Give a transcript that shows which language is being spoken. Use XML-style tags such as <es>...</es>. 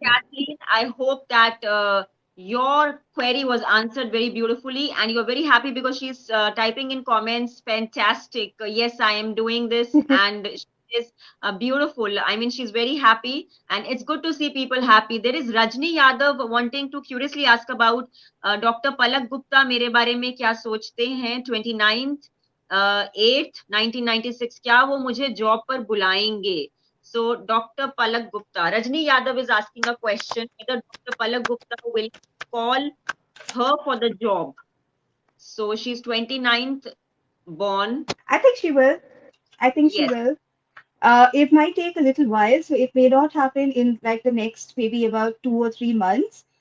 <en>Kathleen, I hope that your query was answered very beautifully and you're very happy because she's typing in comments. Fantastic. Yes, I am doing this and she is beautiful. I mean, she's very happy and it's good to see people happy. There is Rajni Yadav wanting to curiously ask about Dr.</en> <hi>Palak Gupta मेरे बारे में क्या सोचते हैं 29th 8th 1996 क्या वो मुझे job पर बुलाएंगे.</hi> <en>So Dr. Palak Gupta, Rajni Yadav is asking a question whether Dr. Palak Gupta will call her for the job. So she's 29th born. I think she will. I think she Yes. will. It might take a little while, so it may not happen in like the next maybe about 2 or 3 months.</en>